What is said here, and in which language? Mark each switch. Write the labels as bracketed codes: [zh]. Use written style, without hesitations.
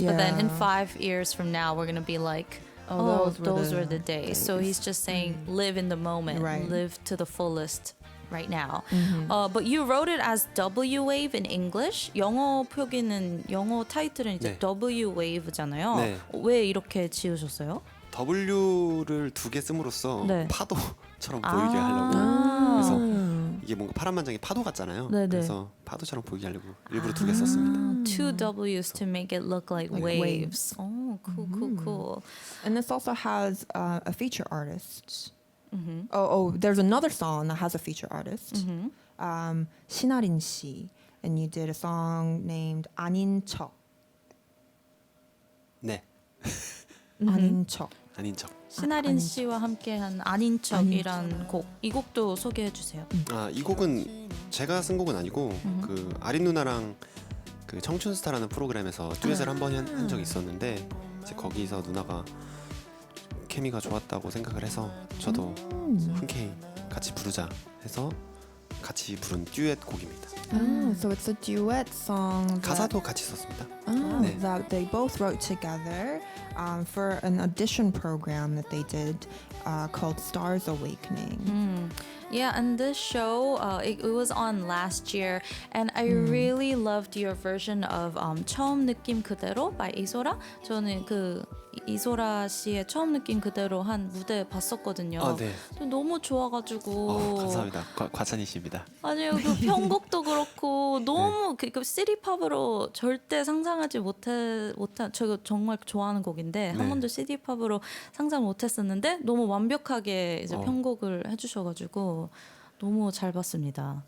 [en] But then in Yeah. 5 years from now, we're gonna be like, oh, those were the days. So he's just saying, live in the moment, Right. live to the fullest right now. But you wrote it as W wave in English. [ko] 영어 표기는 영어 타이틀은 이제 네. W wave잖아요. 네. 왜 이렇게 지으셨어요? W를 2개 씀으로써 네. 파도처럼 보이게 하려고. 그래서 이게 뭔가 파란만장이 파도 같잖아요. 네네. 그래서 파도처럼 보이게 하려고 일부러 2개 썼습니다. [en] Two W's to make it look like waves. Oh, cool. And this also has a feature artist. There's another song that has a feature artist. [ko] 신아린 씨. [en] And you did a song named 아닌 척. [ko] 네, 아닌 척. 아닌 척. 신아린 씨와 함께한 아닌 척이란 곡. 이 곡도 소개해 주세요. 이 곡은 제가 쓴 곡은 아니고 그 아린 누나랑 그 청춘스타라는 프로그램에서 듀엣을 한 번 한 적이 있었는데 이제 거기서 누나가 케미가 좋았다고 생각을 해서 저도 흔쾌히 같이 부르자 해서 같이 부른 듀엣 곡입니다. [en] So it's a duet song. [ko] 가사도 같이 썼습니다. 네. [en] That they both wrote together for an audition program that they did called Stars Awakening. Yeah, and this show, it was on last year, and I really loved your version of 처음 느낌 그대로 by 이소라. [ko] 저는 그 이소라 씨의 처음 느낌 그대로 한 무대 봤었거든요. 네. 너무 좋아가지고. 감사합니다. 과찬이십니다. 아니요, 그 편곡도 그렇고 너무 그 시티팝으로 절대 상상하지 못한 제가 정말 좋아하는 곡인데 한 번도 시티팝으로 상상 못했었는데 너무 완벽하게 이제 편곡을 해주셔가지고 너무 잘 봤습니다.